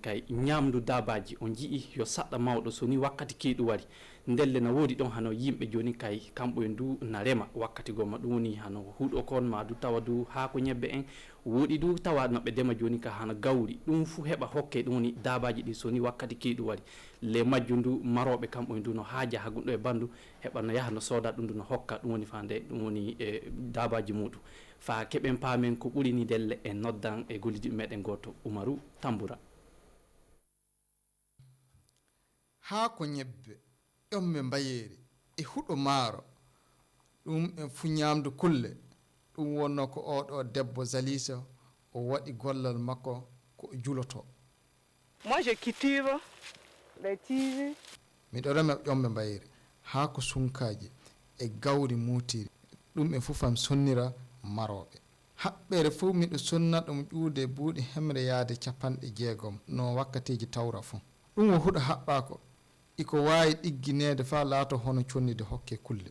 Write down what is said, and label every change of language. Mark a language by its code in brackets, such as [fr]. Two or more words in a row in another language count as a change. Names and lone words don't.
[ff] kay ñamdu dabaji on jii yo saɗɗa mawɗo so ni wakkati keyɗu wari ndelle na woodi ɗon hano yimɓe joni kay kamɓo e ndu na rema wakkati gomma ɗum woni hano huuɗo kon ma du tawa du haako ñebbe en woɗi du tawa noɓe dema joni ka hano gawri ɗum fou heɓa hokke ɗum woni dabaji ɗi so ni wakkati keyɗu wari le majju ndu maroɓe kamɓo e ndu no haaja hagunɗo e bandu heɓa no yaha no sooda ɗum ndu no hokka ɗum woni fande ɗum woni e dabaji muɗum fa keɓen paamen ko ɓuri ni delle e noddan e gollidiɓe meɗen goto Umaru Tamboura. haa ko ñebbe ƴomme mbayeeri e huɗo maaro ɗum en fu ñamdu kulle ɗum wonno ko oɗo debbo Zalisa o waɗi gollal makko ko juloto. [fr] Moi je cultive les tiges. [ff] miɗo rema ƴomme mbayeeri haa ko sunkaji e gawri muutiri ɗum en fof am sonnira maroɓe haɓɓere fof miɗo sonna ɗum ƴuude buuɗi hemre yaade 60 no wakkatiji tawra fo ɗum o huɗo haɓɓako iko wawi ɗigginede fa laato hono connide hokke kulle